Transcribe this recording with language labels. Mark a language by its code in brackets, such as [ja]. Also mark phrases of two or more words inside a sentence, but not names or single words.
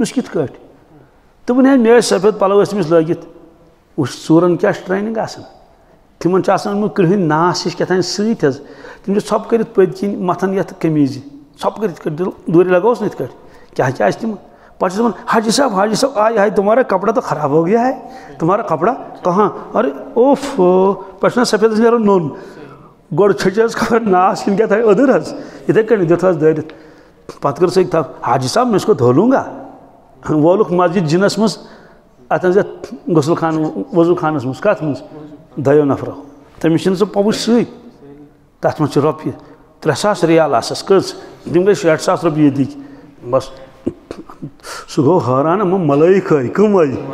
[ks] دوٚپُس کِتھ کٲٹھۍ دوٚپُن ہے مےٚ ٲسۍ سفید پَلو ٲسۍ تٔمِس لٲگِتھ وٕچھ ژوٗرَن کیٛاہ چھِ ٹرٛینِنٛگ آسان تِمَن چھُ آسان اوٚنمُت کرٛہٕنۍ ناس ہِش کیٛاہ تام سۭتۍ حظ تِم چھِ ژھۄپہٕ کٔرِتھ پٔتۍ کِنۍ مَتھان یَتھ قمیٖضہِ ژھۄپہٕ کٔرِتھ دوٗرِ لگاوُس نا یِتھ کٲٹھۍ کیٛاہ آسہِ تِمن پَتہٕ چھُس دَپان [ur] حاجی صاحب آے ہاے تُمہارا کپڑا تو خراب ہو گیا ہے تُمہارا کپڑا کہاں ارے اوف [ks] پٮ۪ٹھٕ چھُنہ سفیدَس نیران نوٚن گۄڈٕ چھٔچ حظ خبر ناس کِنہٕ کیٛاہ تھایہِ أدٕر حظ یِتھَے کٔنۍ دیُت حظ دٲرِتھ پَتہٕ کٔر سۭتۍ تھَپھ [ur] حاجی صاحب میں اس کو دھو لوں گا [ks] وولُکھ مسجد جِنَس منٛز اَتھ منٛز یَتھ غسل خانہٕ وضوٗ خانَس منٛز کَتھ منٛز 2 نفرو تٔمِس چھِنہٕ سُہ پوٚبُچ سۭتۍ تَتھ منٛز چھِ رۄپیہِ 3,000 رِیال آسَس کٔژ تِم گٔے 60,000 رۄپیہِ ییٚتِکۍ بَس سُہ گوٚو حٲران اَما ملٲیِک ہٲے کٕم آیہِ